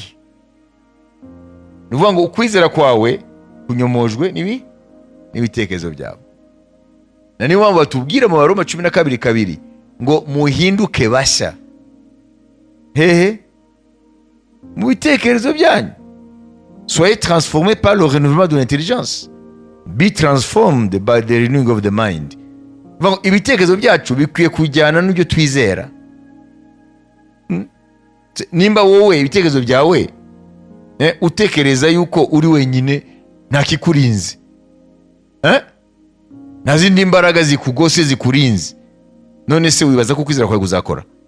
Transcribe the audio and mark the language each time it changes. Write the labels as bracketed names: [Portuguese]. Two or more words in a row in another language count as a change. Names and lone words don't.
[Kinyarwanda] Ni ukuvuga ngo ukwizera kwawe kunyomojwe n'ibitekerezo byawe. Na niyo mpamvu batubwira mu Baroma 12:2 ngo muhinduke bashya. Hehe? Mu bitekerezo byanyu. [French] Soyez transformés par le renouvellement de l'intelligence. [English] Be transformed by the renewing of the mind. [Kinyarwanda] Ibitekerezo byacu bikwiye kujyana n'ibyo twizera. Nimba wowe ibitekerezo byawe utekereza yuko uri wenyine nta kikurinze, nta zindi mbaraga zikugose zikurinze, none se wibaza ko kwizera kwawe kuzakora?